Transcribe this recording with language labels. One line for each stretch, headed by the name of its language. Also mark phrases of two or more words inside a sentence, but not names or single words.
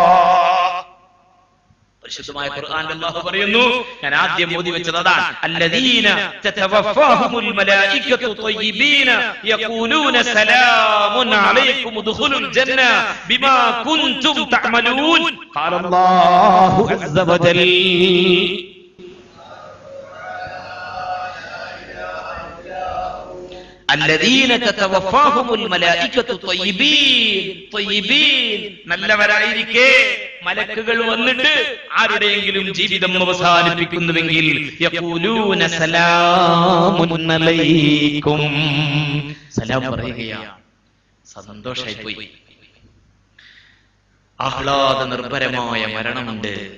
Malayalam: പരിശുദ്ധമായ ഖുർആനിൽ അല്ലാഹു പറയുന്നു, ഞാൻ ആദ്യം ഓതി വെച്ചത് അതാണ്,
Arabic: الذين تتوفاهم الملائكة طيبين يقولون سلام عليكم ادخلوا الجنة بما كنتم تعملون. قال الله عز وجل. الذين تتوفاهم الملائكة طيبين طيبين
Malayalam: നല്ലവരായിരിക്കെ മലക്കുകൾ വന്നിട്ട് ആരുടെയെങ്കിലും ജീവിതം അവസാനിപ്പിക്കുന്നുവെങ്കിൽ
Arabic: يقولون سلام عليكم,
Malayalam: സലാം പറയുകയാണ്. സന്തോഷമായി പോയി. ആഹ്ലാദ നിർഭരമായ മരണമുണ്ട്.